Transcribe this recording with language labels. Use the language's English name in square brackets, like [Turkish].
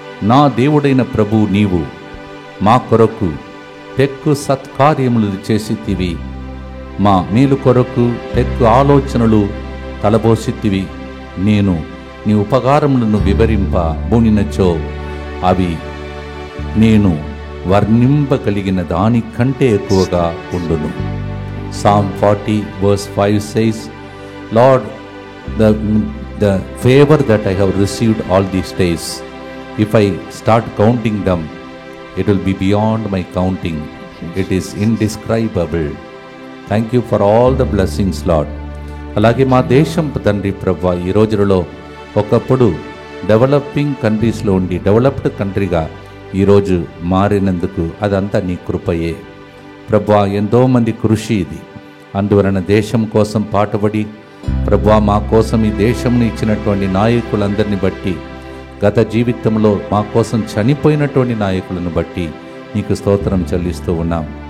[Telugu] నా దేవుడైన ప్రభు నీవు మా కొరకు పెక్కు సత్కార్యములు చేసితివి. మా మేలు కొరకు పెక్కు ఆలోచనలు తలబోసితివి. నేను నీ ఉపకారములను వివరింప బూనినచో అవి నేను వర్ణింపగలిగిన దానికంటే ఎక్కువగా ఉండును. [English] Psalm 40 verse 5 says, Lord, the favor that I have received all these days, if I start counting them, it will be beyond my counting. It is indescribable. Thank you for all the blessings, Lord. [Telugu] అలాగే మా దేశం తండ్రి ప్రభువా, ఈ రోజులలో ఒకప్పుడు developing కంట్రీస్లో ఉండి డెవలప్డ్ కంట్రీగా ఈరోజు మారినందుకు అదంతా నీ కృపయే ప్రభువా. ఎంతోమంది కృషి ఇది. అందువలన దేశం కోసం పాటుపడి ప్రభువా మా కోసం ఈ దేశంను ఇచ్చినటువంటి నాయకులందరిని బట్టి, గత జీవితంలో మా కోసం చనిపోయినటువంటి నాయకులను బట్టి నీకు స్తోత్రం చెల్లిస్తూ ఉన్నాం.